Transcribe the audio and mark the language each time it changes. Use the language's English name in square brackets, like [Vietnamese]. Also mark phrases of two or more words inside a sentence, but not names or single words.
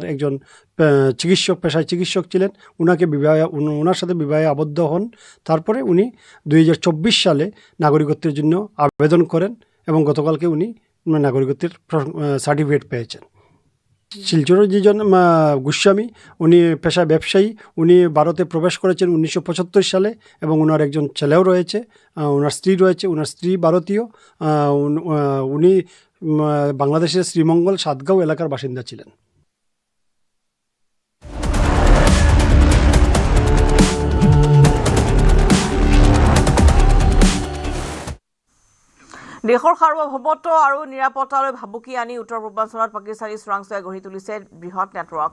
[Bangla] একজন চিকিৎসক পেশায় চিকিৎসক ছিলেন ওনার সাথে বিবাহে আবদ্ধ হন তারপরে উনি 2024 সালে নাগরিকত্বের জন্য আবেদন করেন এবং গতকালকে উনি নাগরিকত্বের সার্টিফিকেট পেয়েছেন শিলচরের যেজন গোস্বামী উনি পেশায় ব্যবসায়ী উনি ভারতে প্রবেশ করেছেন 1975 সালে এবং ওনার একজন ছেলেও রয়েছে ওনার স্ত্রী রয়েছে ওনার স্ত্রী ভারতীয় উনি বাংলাদেশের শ্রীমঙ্গল সাতগাঁও এলাকার বাসিন্দা ছিলেন [Assamese] দেশৰ সাৰ্বভৌমত্ব আৰু নিৰাপত্তালৈ ভাবুকি আনি উত্তৰ পূৰ্বাঞ্চলত পাকিস্তানী চোৰাংচোৱাই গঢ়ি তুলিছে বৃহৎ নেটৱৰ্ক